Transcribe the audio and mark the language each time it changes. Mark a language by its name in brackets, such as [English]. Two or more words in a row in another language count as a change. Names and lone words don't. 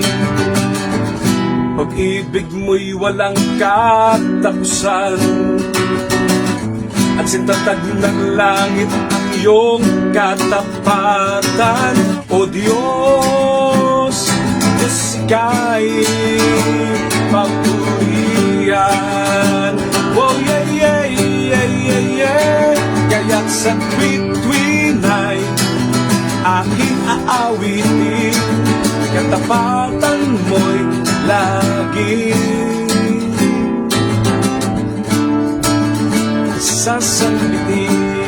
[Filipino] Pag-ibig mo'y walang katapusan, at sintatag ng langit ang iyong katapatan. O Diyos, Diyos ka'y papurihan. [English] Oh yeah, yeah, yeah, yeah, yeah. [Filipino] Kaya't sa tuwid ay aking aawitin, katapatan mo'y laging sasambitin.